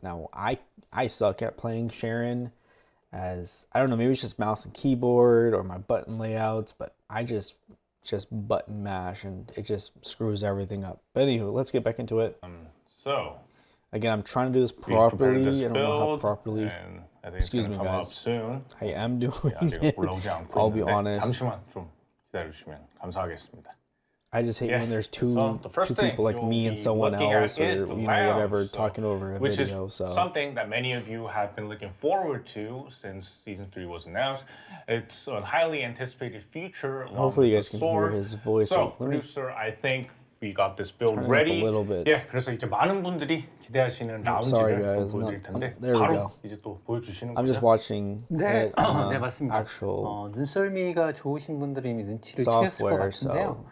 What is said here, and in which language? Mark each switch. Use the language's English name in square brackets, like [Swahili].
[English] Now, I suck at playing Sharon, as I don't know, maybe it's just mouse and keyboard or my button layouts, but I just button mash and it just screws everything up. But anywho, let's get back into it. So again, I'm trying to do this properly. I don't know how properly. Excuse me, guys. Soon. I am doing it. I'll be honest. [Korean] 잠시만 좀 기다려주시면 감사하겠습니다. [English] I just hate when there's two people like me and someone else, or whatever, talking over a video. So something that many of you have been looking forward to since season 3 was announced. It's a highly anticipated feature. Hopefully, you guys can hear his voice. So, producer, I think we got this build ready. A little bit. [Korean] Yeah, 그래서 이제 많은 분들이 기대하시는 라운지를 보여드릴 텐데 바로 이제 또 보여주시는 거죠. [English] I'm just watching [Korean] 네, 네 맞습니다. [English] actual [Korean] 눈썰미가 좋으신 분들이 이미 눈치를 채셨을 것 같은데요.